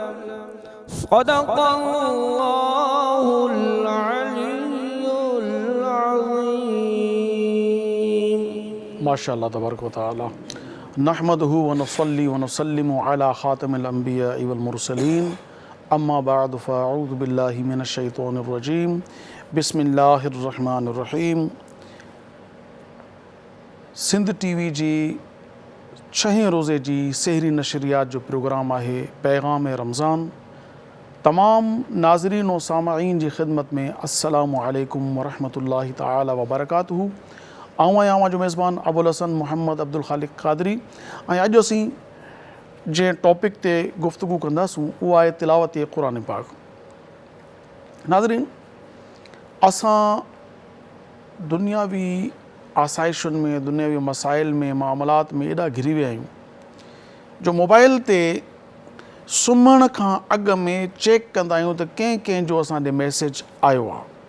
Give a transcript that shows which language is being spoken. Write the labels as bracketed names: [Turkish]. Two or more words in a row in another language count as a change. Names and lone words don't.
[Arabic] صدق الله العلي العظيم. ما شاء الله تبارك وتعالى. نحمده ونصلي ونسلم على خاتم الأنبياء والمرسلين. أما بعد فأعوذ بالله من الشيطان الرجيم. بسم الله الرحمن الرحيم. [Sindhi] सिंध टीवी जी 6 रोज़े जी सहरी नशरियात जो प्रोग्राम आहे पैगामे रमज़ान। तमाम नाज़रीन व सामईन जी ख़िदमत में [Arabic] السلام عليكم ورحمة الله تعالى وبركاته. [Sindhi] आऊं आहियां जो मेज़बान अबुल हसन मोहम्मद अब्दुल ख़ालिक़ क़ादरी। अॼु असीं जंहिं टॉपिक ते गुफ़्तगू कंदासूं उहा आहे तिलावत क़ुरान पाक। नाज़रीन, असां दुनियावी आसाइशुनि में, दुनियावी मसाइल में, मामलात में एॾा घिरी विया आहियूं जो मोबाइल ते सुम्हण खां अॻु में चेक कंदा आहियूं त कंहिं जो असां ॾे मैसेज आयो आहे।